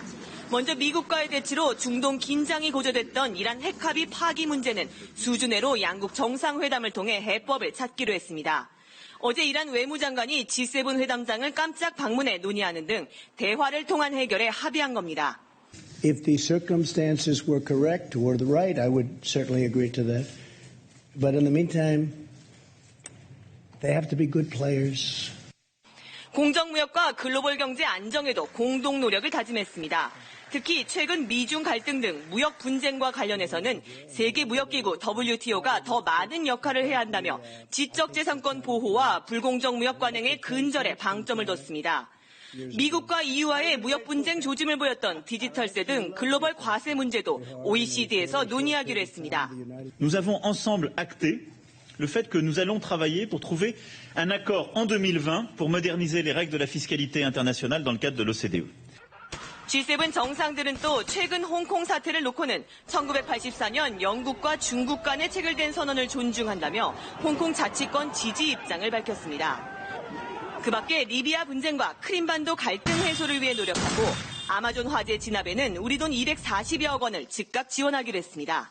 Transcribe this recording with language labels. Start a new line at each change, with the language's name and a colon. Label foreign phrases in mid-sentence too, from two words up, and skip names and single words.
Korean: 먼저 미국과의 대치로 중동 긴장이 고조됐던 이란 핵합의 파기 문제는 수준외로 양국 정상회담을 통해 해법을 찾기로 했습니다. 어제 이란 외무장관이 G7 회담장을 깜짝 방문해 논의하는 등 대화를 통한 해결에 합의한 겁니다.
English: If the circumstances were correct or the right, I would certainly agree to that. But in the meantime, they have to be good players.
Korean: 공정무역과 글로벌 경제 안정에도 공동 노력을 다짐했습니다. 특히 최근 미중 갈등 등 무역 분쟁과 관련해서는 세계무역기구 WTO가 더 많은 역할을 해야 한다며 지적재산권 보호와 불공정 무역 관행의 근절에 방점을 뒀습니다. 미국과 EU와의 무역 분쟁 조짐을 보였던 디지털세 등 글로벌 과세 문제도 OECD에서 논의하기로 했습니다.
French: Nous avons ensemble acté le fait que nous allons travailler pour trouver un accord en 2020 pour moderniser les règles de la fiscalité internationale dans le cadre de l'OCDE.
Korean: G7 정상들은 또 최근 홍콩 사태를 놓고는 1984년 영국과 중국 간에 체결된 선언을 존중한다며 홍콩 자치권 지지 입장을 밝혔습니다. 그 밖에 리비아 분쟁과 크림반도 갈등 해소를 위해 노력하고 아마존 화재 진압에는 우리 돈 240여억 원을 즉각 지원하기로 했습니다.